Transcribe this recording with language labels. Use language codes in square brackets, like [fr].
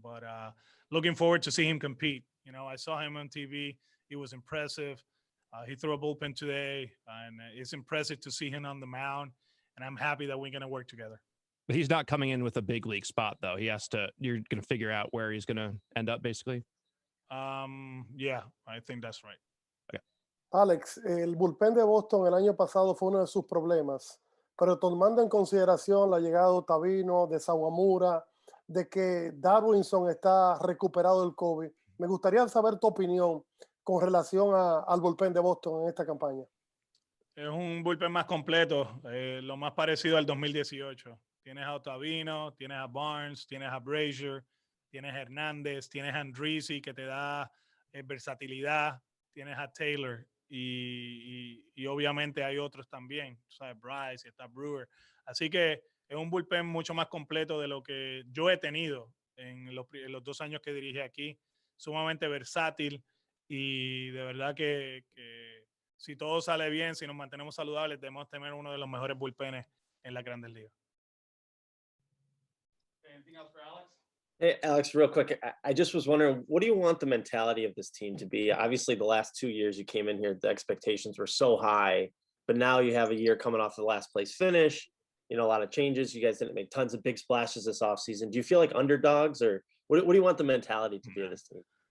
[en] But looking forward to see him compete. I saw him on TV. He was impressive. He threw a bullpen today, and it's impressive to see him on the mound. And I'm happy that we're going to work together. But he's not coming in with a big league spot, though. You're going to figure out where he's going to end up, basically. Yeah, I think that's right. Okay. [es] Alex, el bullpen de Boston el año pasado fue uno de sus problemas, pero tomando en consideración la llegada de Ottavino, de Sawamura, de que Darwinson está recuperado del COVID, me gustaría saber tu opinión. con relación al bullpen de Boston en esta campaña? Es un bullpen más completo, lo más parecido al 2018. Tienes a Ottavino, tienes a Barnes, tienes a Brazier, tienes a Hernández, tienes a Andrisi que te da versatilidad, tienes a Taylor y obviamente hay otros también, o sea, Bryce, está Brewer. Así que es un bullpen mucho más completo de lo que yo he tenido en los 2 años que dirigí aquí, sumamente versátil y de verdad que si todo sale bien, si nos mantenemos saludables, debemos tener uno de los mejores bullpenes en la Grandes Ligas. [en] Anything else for Alex? Hey, Alex, real quick, I just was wondering, what do you want the mentality of this team to be? Obviously, the last 2 years you came in here, the expectations were so high, but now you have a year coming off the last place finish, you know, a lot of changes. You guys didn't make tons of big splashes this offseason. Do you feel like underdogs, or what do you want the mentality to be of this team?